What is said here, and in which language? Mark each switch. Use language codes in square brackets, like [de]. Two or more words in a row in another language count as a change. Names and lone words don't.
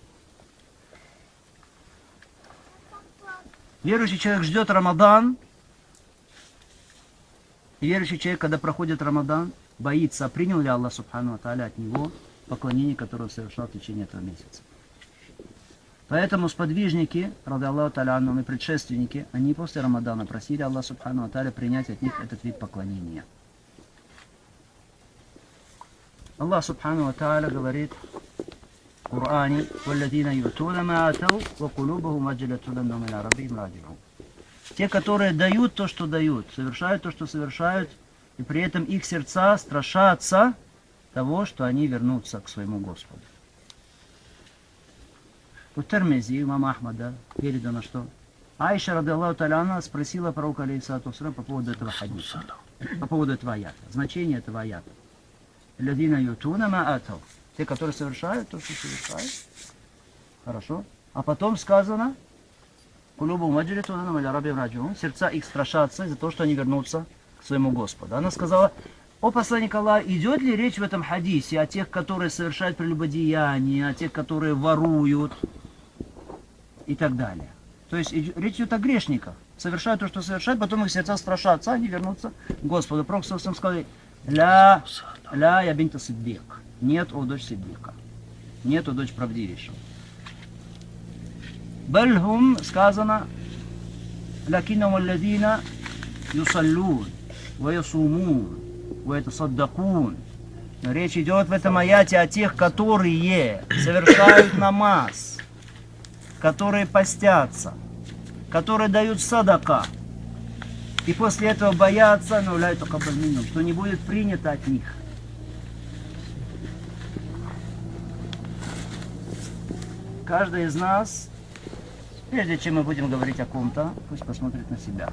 [ru] Верующий человек ждет Рамадан, и верующий человек, когда проходит Рамадан, боится, принял ли Аллах [ar] سبحانه وتعالى [ru] от него поклонение, которое он совершал в течение этого месяца. Поэтому сподвижники, [ar] رضي الله تعالى عنهم, [ru] и предшественники, они после Рамадана просили Аллаха [ar] سبحانه وتعالى [ru] принять от них этот вид поклонения. [ar] الله سبحانه وتعالى [ru] говорит в Коране: [ar] «والذين يؤتون ما آتوا وقلوبهم وجلة أنهم إلى ربهم راجعون». [ru] Те, которые дают то, что дают, совершают то, что совершают, и при этом их сердца страшатся того, что они вернутся к своему Господу. У Термизи, имама Ахмада, передано, что Аиша, [ar] رضي الله تعالى عنها, [ru] спросила пророка, [ar] عليه الصلاة والسلام, [ru] по поводу этого хадиса, по поводу этого аята, значение этого аята. [ar] «الذين يؤتون ما آتوا». [ru] Те, которые совершают то, что совершают. Хорошо. А потом сказано: [ar] «قلوبهم وجلة أنهم إلى ربهم راجعون». [ru] Сердца их страшатся из-за того, что они вернутся к своему Господу. Она сказала: «О посланник Аллаха, идет ли речь в этом хадисе о тех, которые совершают прелюбодеяние, о тех, которые воруют и так далее?» То есть речь идет о грешниках. Совершают то, что совершают, потом их сердца страшатся, они вернутся к Господу. Пророк сказал: [ar] «لا يا بنت الصديق». [ru] Нет, о дочь Сиддика. Нет, о дочь правдивейшего. Бальхум сказано: [ar] «لكنهم الذين يصلون ويصومون ويتصدقون». [ru] Речь идет в этом аяте о тех, которые совершают намаз, которые постятся, которые дают садака, и после этого боятся, что не будет принято от них. Каждый из нас, прежде чем мы будем говорить о ком-то, пусть посмотрит на себя.